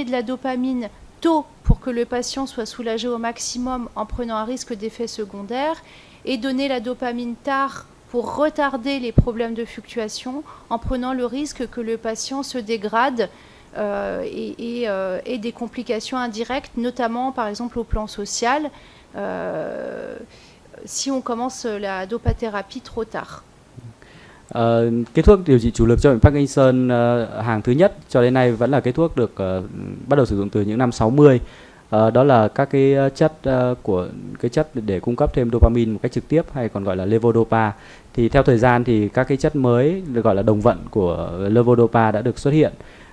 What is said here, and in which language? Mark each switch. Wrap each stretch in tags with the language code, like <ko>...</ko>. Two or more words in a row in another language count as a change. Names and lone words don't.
<fr>de la dopamine tôt pour que le patient soit soulagé au maximum en prenant un risque d'effet secondaire, et donner la dopamine tard pour retarder les problèmes de fluctuation en prenant le risque que le patient se dégrade et des complications indirectes, notamment par exemple au plan social, si on commence la dopathérapie trop tard.</fr> <vi>Cái thuốc điều trị chủ lực cho bệnh Parkinson hàng thứ nhất cho đến nay vẫn là cái thuốc được bắt đầu sử dụng từ những năm 60. Đó là các cái chất của cái chất để cung cấp thêm dopamine một cách trực tiếp, hay còn gọi là levodopa. Thì theo thời gian thì các cái chất mới được gọi là đồng vận của levodopa đã được xuất hiện.</vi>